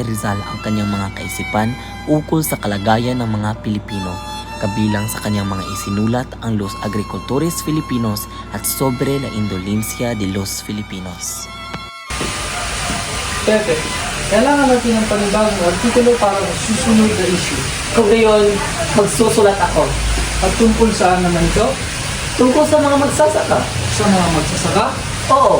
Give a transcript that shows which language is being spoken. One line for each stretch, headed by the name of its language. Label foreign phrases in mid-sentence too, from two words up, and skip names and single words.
Filipino: Rizal ang kanyang mga kaisipan ukol sa kalagayan ng mga Pilipino, kabilang sa kanyang mga isinulat ang Los Agricultores Filipinos at Sobre la Indolencia de los Filipinos. Pepe, kailangan natin ng panibagong artikulo para sa susunod na issue. Kung gayon, magsusulat ako. At tungkol saan naman ito? Tungkol sa mga magsasaka. Sa mga magsasaka? Oo.